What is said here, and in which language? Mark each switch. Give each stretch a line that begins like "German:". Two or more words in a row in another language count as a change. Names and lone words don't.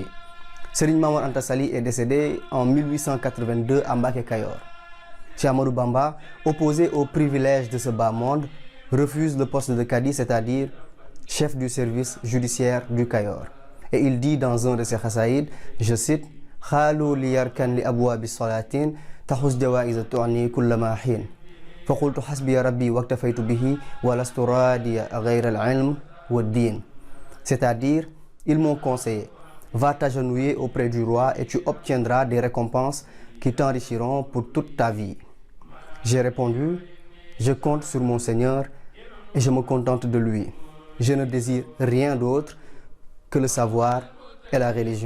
French: Serigne Mamor Anta Sali est décédé en 1882 à Mbacké Kayor. Cheikh Ahmadou Bamba, opposé aux privilèges de ce bas monde, refuse le poste de Kadi, c'est-à-dire chef du service judiciaire du Cayor. Et il dit dans un de ses Khassaïd, je cite,
Arabic: قالوا لي اركن لأبواب السلاطين تحز جوائز تغني كلما حين. فقلت حسبي ربي واكتفيت به ولست رادي غير العلم والدين.
French: C'est-à-dire, ils m'ont conseillé, va t'agenouiller auprès du roi et tu obtiendras des récompenses qui t'enrichiront pour toute ta vie. J'ai répondu, je compte sur mon Seigneur et je me contente de lui. Je ne désire rien d'autre que le savoir et la religion.